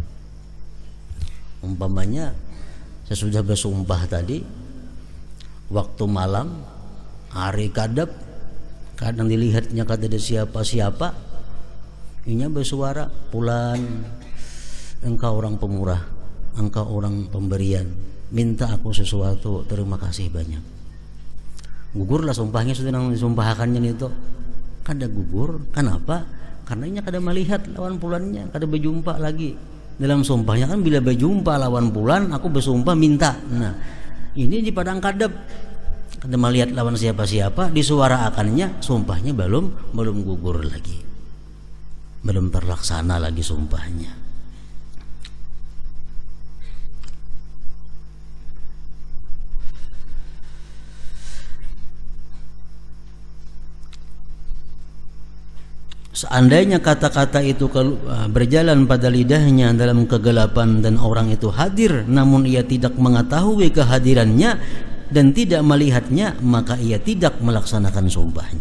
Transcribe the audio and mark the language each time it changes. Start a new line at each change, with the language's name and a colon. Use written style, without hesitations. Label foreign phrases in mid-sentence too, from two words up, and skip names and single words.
Banjar: Umpamanya sesudah bersumpah tadi, waktu malam, hari kadap, kadang dilihatnya kada ada siapa-siapa, inya bersuara, fulan, engkau orang pemurah, engkau orang pemberian, minta aku sesuatu, terima kasih banyak. Gugurlah sumpahnya sudah nang disumpahkannya itu. Kada gugur, kenapa? Karena inya kada melihat lawan pulannya, kada berjumpa lagi. Dalam sumpahnya kan bila berjumpa lawan pulan, aku bersumpah minta. Nah, ini di padang kadep, kada melihat lawan siapa-siapa, disuara akannya, sumpahnya belum gugur lagi.
Indonesian: belum terlaksana lagi sumpahnya. Seandainya kata-kata itu berjalan pada lidahnya dalam kegelapan dan orang itu hadir namun ia tidak mengetahui kehadirannya dan tidak melihatnya, maka ia tidak melaksanakan sumpahnya.